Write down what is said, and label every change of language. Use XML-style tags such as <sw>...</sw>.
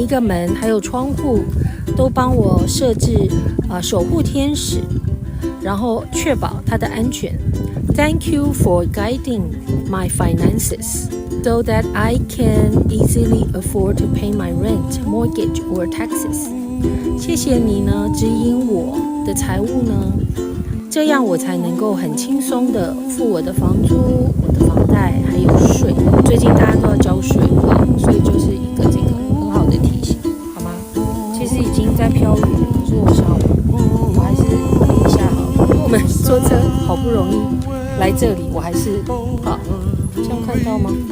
<zh>一个门还有窗户都帮我设置守护天使，然后确保它的安全。</zh> <en>Thank you for guiding my finances so that I can easily afford to pay my rent, mortgage or taxes.</en> <zh>谢谢你呢，指引我的财务呢，这样我才能够很轻松的付我的房租、我的房贷还有税。最近大家都要交税了，所以就是一个这个很好的提醒，好吗？其实已经在飘雨了，可是我想我还是淋一下好了，因为我们坐车好不容易来这里，我还是好，这样看到吗？</zh>